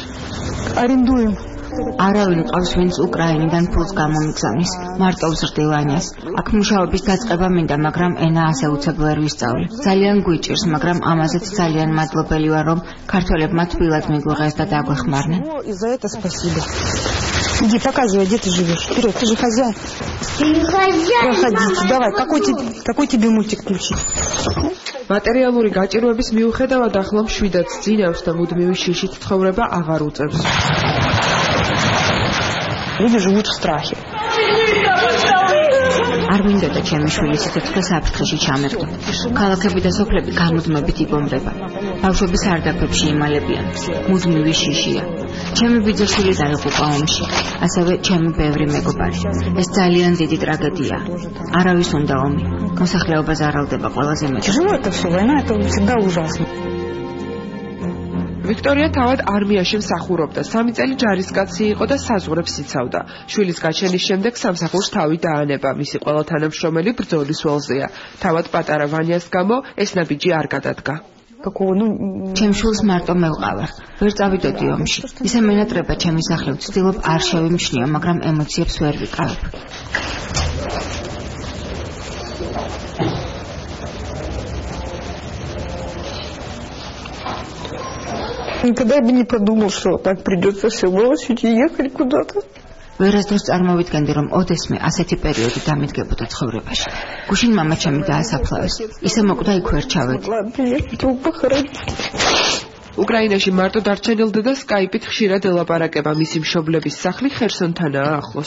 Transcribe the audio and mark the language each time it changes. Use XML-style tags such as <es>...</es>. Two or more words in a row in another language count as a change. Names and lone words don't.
<ka>არენდუემ. არავინ ყავს, ვინც უკრაინიდან ფულს გამომიგზავნის. მარტო ვზრდილ ანიას. აქ მუშაობის დაწყება მინდა, მაგრამ ენა ასე უცებ ვერ ვისწავლე. ძალიან გვიჭირს, მაგრამ ამაზეც ძალიან მადლობელი ვარ, რომ ქართველებმა თბილად მიგვიღეს და დაგვეხმარნენ.</ka> <ru>Иди, показывай, где ты живешь. Вперед, ты же хозяин. Проходите, давай, какой тебе мультик включить?</ru> <ka>მატერიალური გაჭირვების მიუხედავად ახლა მშვიდად ძინავს და მუდმივი შიშით ცხოვრება აღარ უწევს.</ka> <ru>Люди живут в страхе.</ru> <ka>არ მინდოდა ჩემი შვილი სიცოცხლე საფრთხეში ჩამერდო. ქალაქები და სოფლები გამუდმებით იბომბება. ბავშვები სარდაფებში იმალებიან. მუდმივი შიშია. ჩემი ბიძაშვილი დაიღუპა ომში. ასევე ჩემი ბევრი მეგობარი. ეს ძალიან დიდი ტრაგედია. არავის უნდა ომი. მოსახლეობა ზარალდება ყველაზე მეტად.</ka> <ru>Тяжело это все, война это всегда ужасно.</ru> <ka>ვიქტორია თავად არმიაში მსახურობდა. 3 წელი ჯარისკაცი იყო და საზღვრებს იცავდა. შვილის გაჩენის შემდეგ სამსახურს თავი დაანება. მისი ყველა თანამშრომელი ბრძოლის ველზეა. თავად პატარა ვანიას გამო ეს ნაბიჯი არ გადადგა. ჩემ შვილს მარტო მე ვყავარ. ვერ წავიდოდი ომში. ისე მენატრება ჩემი სახლი, ვცდილობ არ შევიმჩნიო, მაგრამ ემოციებს ვერ ვიკავებ.</ka> <ru>Никогда бы не подумал, что так придется все бросить и ехать куда-то.</ru> <ka>ვერასდროს წარმოვიდგენდი, რომ ოდესმე ასეთი პერიოდი დამიდგებოდა ცხოვრებაში. გუშინ მამა ჩემი დაასაფლავეს. ისე მოკვდა იქ ვერ ჩავედი. უკრაინაში მარტო დარჩენილ დედას სკაიპით ხშირად ელაპარაკება. მისი მშობლების სახლი ხერსონთანაა ახლოს.</ka>